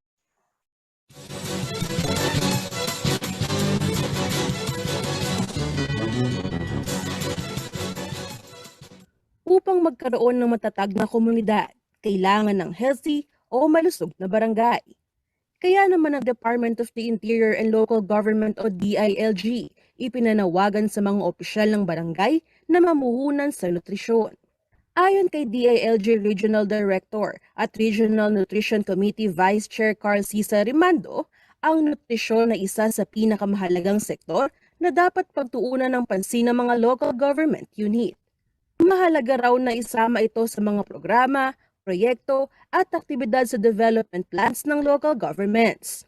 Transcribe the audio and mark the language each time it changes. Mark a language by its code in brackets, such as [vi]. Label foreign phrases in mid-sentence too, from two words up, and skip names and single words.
[tl] Upang magkaroon ng matatag na komunidad, kailangan ng healthy o malusog na barangay. Kaya naman ang Department of the Interior and Local Government o DILG ipinanawagan sa mga opisyal ng barangay na mamuhunan sa nutrisyon. Ayon kay DILG Regional Director at Regional Nutrition Committee Vice Chair Carl Cesar Rimando, ang nutrisyon ay isa sa pinakamahalagang sektor na dapat pagtuunan ng pansin ng mga [en] local government unit. [tl] Mahalaga raw na isama ito sa mga programa, proyekto at aktibidad sa [en] development plans [tl] ng local governments.